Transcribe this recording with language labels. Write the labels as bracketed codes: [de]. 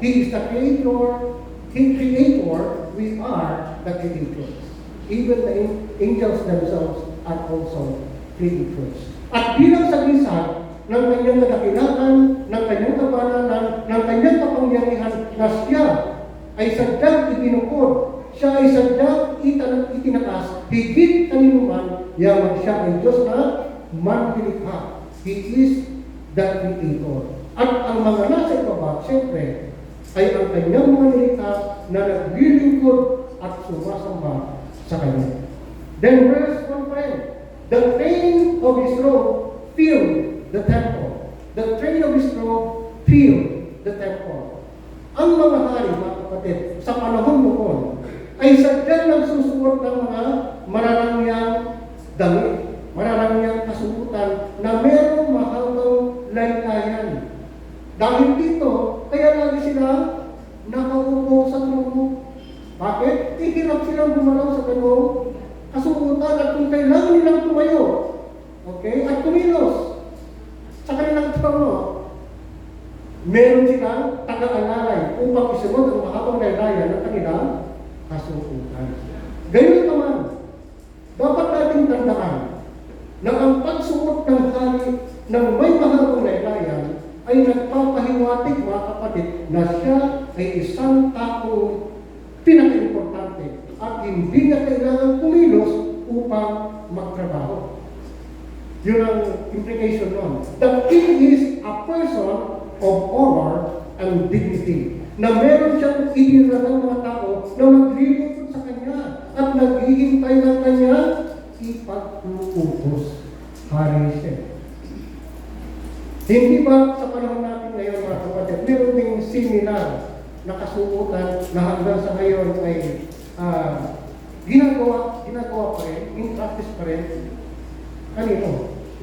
[en] He is the creator, we are the creators. Even the angels themselves are also creators. [tl] At bilang sagisag ng kanyang kadakilaan, ng kanyang kabanalan, ng kanyang kapangyarihan na siya ay sadyang itinukod, siya ay sadyang itinaas, higit kaninuman, yaman siya ay Diyos na manlilikha. [en] He is the creator. [tl] At ang mga nasa ibaba, siyempre, ay ang kanyang mga nilikha na naglilingkod at sumasamba sa kanya. [en] Then verse 1 friend, the train of His robe filled the temple. The train of His robe filled the temple. [tl] Ang mga hari, mga kapatid, sa panahon noon, ay sadyang nagsusuot ng mga mararangyang damit, mararangyang kasuotan na merong mahabang laylayan. Dahil dito, kaya lagi sila nakaupo sa trono. Bakit? Ihirap silang gumalaw sa ganong kasuotan at kung kailangan nilang tumayo, okay, at kumilos sa kanilang trono, meron silang taga-alalay upang isunod ang mahabang laylayan ng kanilang kasuotan. Gayun naman, dapat nating tandaan na ang pagsuot ng hari ng may mahabang laylayan ay nagpapahiwatig, mga kapatid, na siya ay isang taong pinaka-importante at hindi niya kailangan kumilos upang magtrabaho. Yun ang implication nun. [en] The king is a person of honor and dignity. [tl] Na meron siyang inira ng mga tao na maglilingkod sa kanya at naghihintay ng kanya ipag-uutos. Hari siya. Hindi ba sa panahon natin ngayon mga kapatid, meron ding similar na kasuotan na hanggang sa ngayon ay ginagawa pa rin, [en] in practice [tl] pa rin. Kanino?